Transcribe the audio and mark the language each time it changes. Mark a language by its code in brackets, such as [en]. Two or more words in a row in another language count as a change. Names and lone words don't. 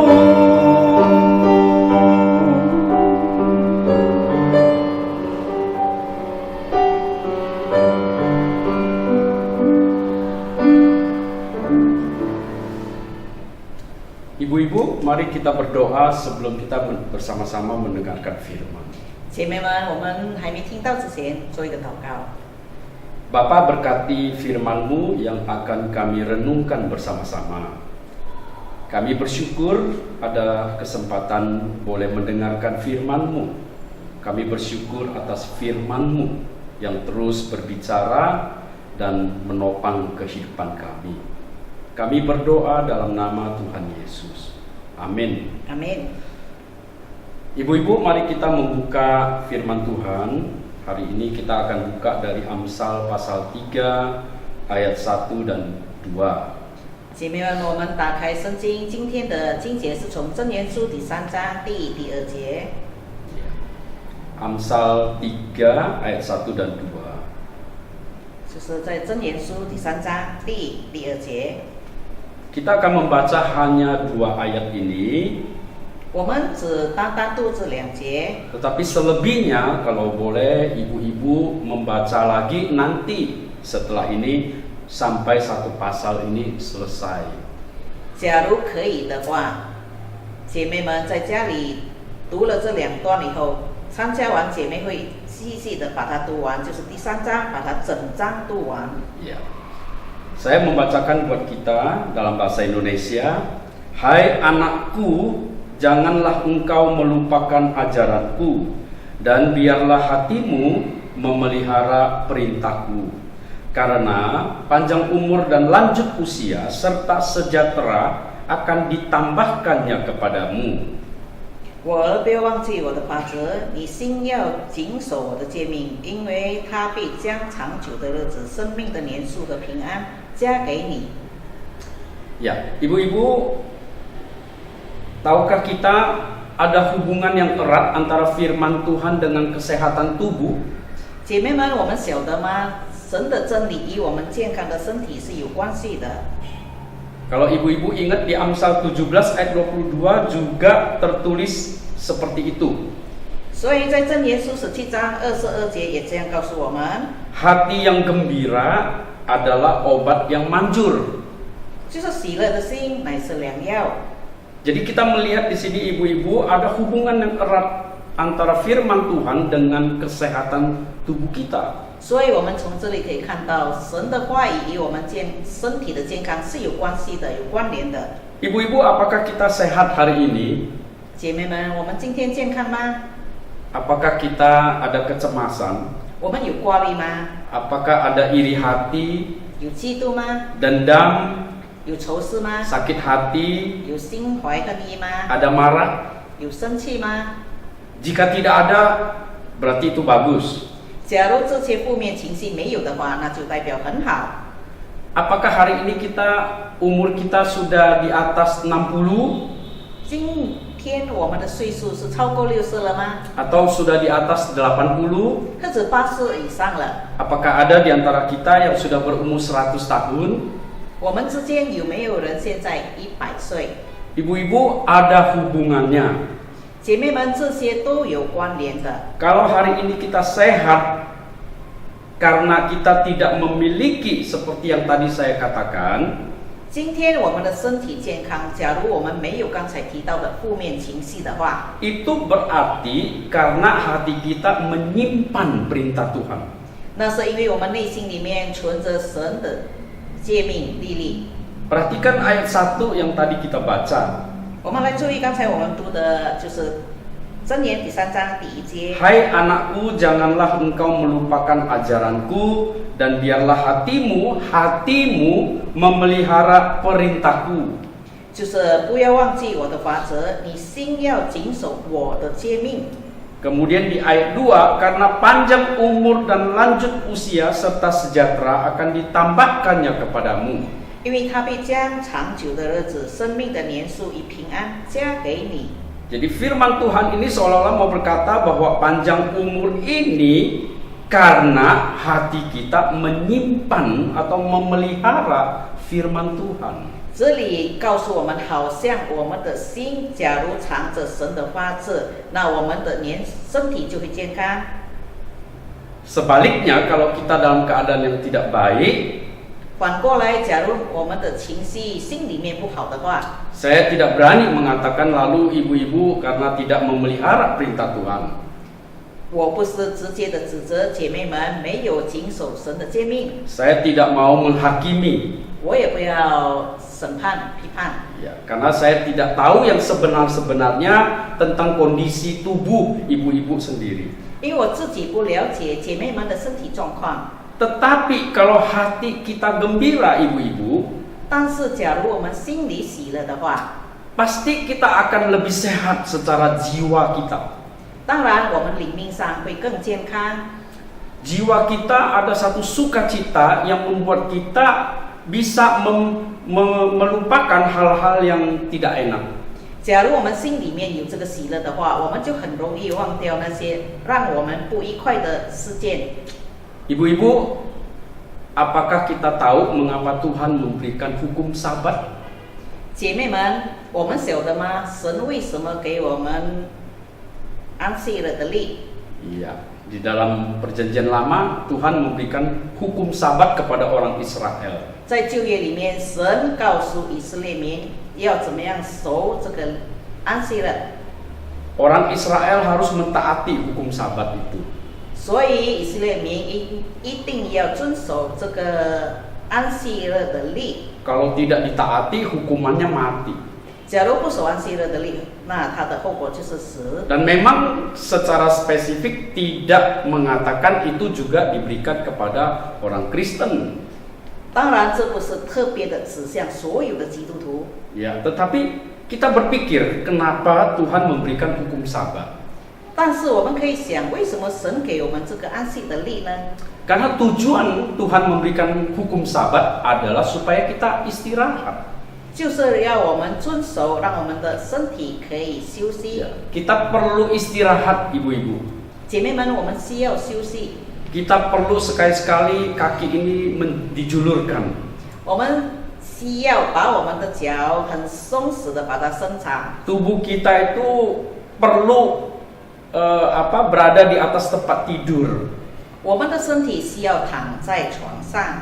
[id] Ibu-ibu, mari kita berdoa sebelum kita bersama-sama mendengarkan firman. [zh] 姐妹们，我们还没听到之前，做一个祷告。 [id] Bapa, berkati firman-Mu yang akan kami renungkan bersama-sama. Kami bersyukur ada kesempatan boleh mendengarkan firman-Mu. Kami bersyukur atas firman-Mu yang terus berbicara dan menopang kehidupan kami. Kami berdoa dalam nama Tuhan Yesus. Amin. Amin. Ibu-ibu, mari kita membuka firman Tuhan. Hari ini kita akan buka dari Amsal pasal 3 ayat 1 dan 2. [zh] 姐妹们，我们打开圣经，今天的经节是从箴言书第3章第2节。 [id] Amsal 3 ayat 1 dan 2. [zh] 就是在箴言书第3章第2节。 [id] Kita akan membaca hanya 2 ayat ini, [zh] 我们只单读这2节， [id] tetapi selebihnya kalau boleh ibu-ibu membaca lagi nanti setelah ini sampai satu pasal ini selesai. [zh] 假如可以的话，姐妹们在家里读了这2段以后，参加完姐妹会，细细的把它读完，就是第3章把它整章读完。 [id] Ya. Saya membacakan buat kita dalam bahasa Indonesia. Hai anakku, janganlah engkau melupakan ajaranku, dan biarlah hatimu memelihara perintahku. Karena panjang umur dan lanjut usia serta sejahtera akan ditambahkannya kepadamu. [zh] 我儿，不要忘记我的法则，你心要谨守我的诫命，因为他必将长久的日子、生命的年数和平安加给你。 [id] Ya, ibu-ibu, tahukah kita ada hubungan yang erat antara firman Tuhan dengan kesehatan tubuh? [zh] 姐妹们，我们晓得吗？神的真理与我们健康的身体是有关系的。 [id] Kalau ibu-ibu ingat di Amsal 17 ayat 22 juga tertulis seperti itu. [zh] 所以在箴言书17章22节也这样告诉我们： [id] Hati yang gembira adalah obat yang manjur. [zh] 就是喜乐的心乃是良药。 [id] Jadi kita melihat di sini ibu-ibu ada hubungan yang erat antara firman Tuhan dengan kesehatan tubuh kita. [zh] 所以我们从这里可以看到，神的话语与我们身体的健康是有关系的、有关联的。 [id] Ibu-ibu, apakah kita sehat hari ini? [zh] 姐妹们，我们今天健康吗？ [id] Apakah kita ada kecemasan? [zh] 我们有挂虑吗？ [id] Apakah ada iri hati, [zh] 有嫉妒吗？ [id] dendam, [zh] 有仇视吗？ [id] sakit hati, [zh] 有心怀恨意吗？ [id] ada marah? [zh] 有生气吗？ [id] Jika tidak ada, berarti itu bagus. [zh] 假如这些负面情绪没有的话，那就代表很好。 [id] Apakah hari ini umur kita sudah di atas 60? [zh] 今天我们的岁数是超过60了吗？ [id] Atau sudah di atas 80? [zh] 或者80以上了？ [id] Apakah ada di antara kita yang sudah berumur 100 tahun? [zh] 我们之间有没有人现在100岁？ [id] Ibu-ibu, ada hubungannya. [zh] 姐妹们，这些都有关联的。 [id] Kalau hari ini kita sehat karena kita tidak memiliki seperti yang tadi saya katakan, [zh] 今天我们的身体健康，假如我们没有刚才提到的负面情绪的话， [id] itu berarti karena hati kita menyimpan perintah Tuhan. [zh] 那是因为我们内心里面存着神的诫命律例。 [id] Perhatikan ayat 1 yang tadi kita baca. [zh] 我们来注意刚才我们读的就是箴言第3章第1节。 [id] Hai anakku, janganlah engkau melupakan ajaranku, dan biarlah hatimu memelihara perintahku. [zh] 就是不要忘记我的法则，你心要谨守我的诫命。 [id] Kemudian di ayat 2, karena panjang umur dan lanjut usia serta sejahtera akan ditambahkannya kepadamu. [zh] 因为他必将长久的日子、生命的年数与平安加给你。 [id] Jadi firman Tuhan ini seolah-olah mau berkata bahwa panjang umur ini karena hati kita menyimpan atau memelihara firman Tuhan. [zh] 这里告诉我们，好像我们的心假如藏着神的法则，那我们的身体就会健康。 [id] Sebaliknya, kalau kita dalam keadaan yang tidak baik, [zh] 反过来，假如我们的情绪心里面不好的话， [id] saya tidak berani mengatakan lalu ibu-ibu karena tidak memelihara perintah Tuhan. [zh] 我不是直接的指责姐妹们没有谨守神的诫命， [id] Saya tidak mau menghakimi, [zh] 我也不要审判批判， [id] ya, karena saya tidak tahu yang sebenar-sebenarnya tentang kondisi tubuh ibu-ibu sendiri. [zh] 因为我自己不了解姐妹们的身体状况。 [id] Tetapi kalau hati kita gembira ibu-ibu, [zh] 但是假如我们心里喜乐的话， [id] pasti kita akan lebih sehat secara jiwa kita. [zh] 当然我们灵命上会更健康。 [id] Jiwa kita ada satu sukacita yang membuat kita bisa melupakan hal-hal yang tidak enak. [zh] 假如我们心里面有这个喜乐的话，我们就很容易忘掉那些让我们不愉快的事件。 [id] Ibu-ibu, apakah kita tahu mengapa Tuhan memberikan hukum Sabat? [zh] 姐妹们，我们晓得吗？神为什么给我们安息日的例？ [id] Iya, di dalam Perjanjian Lama Tuhan memberikan hukum Sabat kepada orang Israel. [zh] 在旧约里面，神告诉以色列民要怎么样守这个安息日， [id] Orang Israel harus mentaati hukum Sabat itu. [zh] 所以以色列民一定要遵守这个安息日的例。 [id] Kalau tidak ditaati, hukumannya mati. [zh] 假如不守安息日的例，那它的后果就是死。 [id] Dan memang secara spesifik tidak mengatakan itu juga diberikan kepada orang Kristen. [zh] 当然，这不是特别的指向所有的基督徒。 [id] Ya, tetapi kita berpikir kenapa Tuhan memberikan hukum Sabat? [zh] 但是我们可以想，为什么神给我们这个安息的例呢？ [id] Karena tujuan Tuhan memberikan hukum Sabat adalah supaya kita istirahat. [zh] 就是要我们遵守，让我们的身体可以休息。 [id] Ya, kita perlu istirahat, ibu-ibu. [zh] 姐妹们，我们需要休息。 [id] Kita perlu sekali-sekali kaki ini dijulurkan. [zh] 我们需要把我们的脚很松弛的把它伸长。 [id] Tubuh kita itu perlu berada di atas tempat tidur. [zh] 我们的身体需要躺在床上，